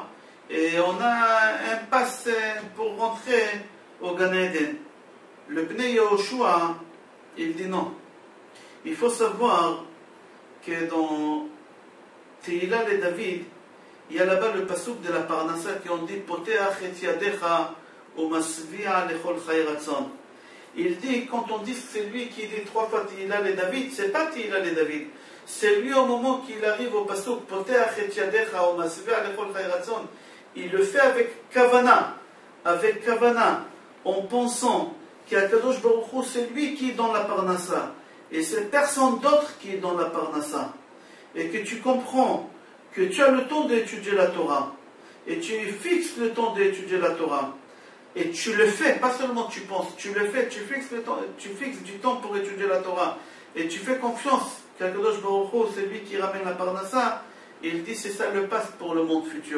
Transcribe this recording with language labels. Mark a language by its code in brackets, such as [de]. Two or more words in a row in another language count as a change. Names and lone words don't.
[fr] Et on a un pass pour rentrer au Gan Eden. Le Pnei Yehoshua, il dit non. Il faut savoir que dans Tehila le David, il y a là-bas le pasuk de la Parnassa qui on dit [he] פותח את ידך ומשביע לכל חי רצון. [fr] Il dit, quand on dit c'est lui qui dit 3 fois Tehila le David, c'est pas Tehila le David. C'est lui au moment qu'il arrive au pasuk [he] פותח את ידך ומשביע לכל חי רצון. [fr] Il le fait avec Kavana, en pensant qu' [he] הקדוש ברוך הוא, [fr] c'est lui qui est dans la Parnassa, et c'est personne d'autre qui est dans la Parnassa. Et que tu comprends que tu as le temps d'étudier la Torah, et tu fixes le temps d'étudier la Torah, et tu le fais, pas seulement tu penses, tu le fais, tu fixes du temps pour étudier la Torah, et tu fais confiance qu' [he] הקדוש ברוך הוא, [fr] c'est lui qui ramène la Parnassa, et il dit c'est ça le passe pour le monde futur.